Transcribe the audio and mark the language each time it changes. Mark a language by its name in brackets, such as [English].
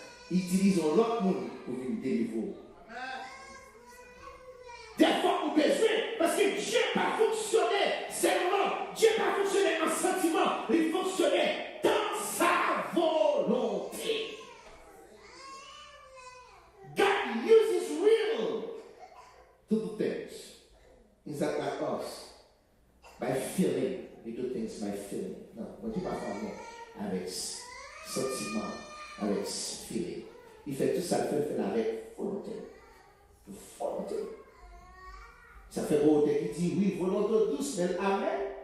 [French] Ils utilisent l'autre monde pour venir délivrer. Des fois, on besoin, parce que Dieu n'a pas fonctionné seulement, Dieu n'a pas fonctionné en sentiment, il fonctionnait dans sa volonté. [English] God uses will to do things. It's not like us. By feeling. We do things by feeling. [French] Non, on ne dit pas ça avec sentiment, avec feeling. Il fait tout ça, il fait avec volonté. Volonté. Ça fait volonté qui dit oui, volonté douce, mais amen.